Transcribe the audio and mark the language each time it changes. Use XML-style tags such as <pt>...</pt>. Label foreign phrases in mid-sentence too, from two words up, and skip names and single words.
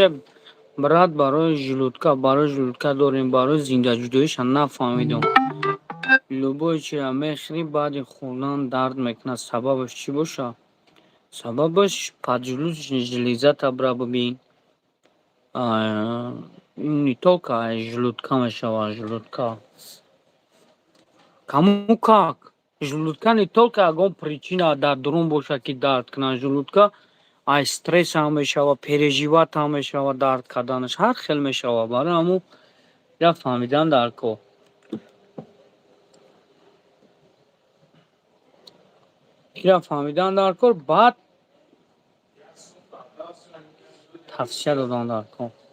<tg>Брат, барои жилудка дорем, барои зинда ҷудоиша нафаҳмидум. Любой чия мехӯри, баъди хӯрдан дард мекунад. Сабабаш чӣ бошад? Сабабаш</tg> <ru>поджелудочная железата</ru> <tg>бира бибин.</tg> <ru>Не только желудка мешавад, желудка. Кому как? Желудка не только</ru> <tg>ягон причина дар дурун бошад, ки дард кунад. Желудка ай стресс ҳам мешавад, переживат ҳам мешавад, дард карданаш ҳар хел мешавад. Барои ҳамо я фаҳмидан дар кор. ира фаҳмидан дар кор, баъд тавсия додан дар кор.</tg>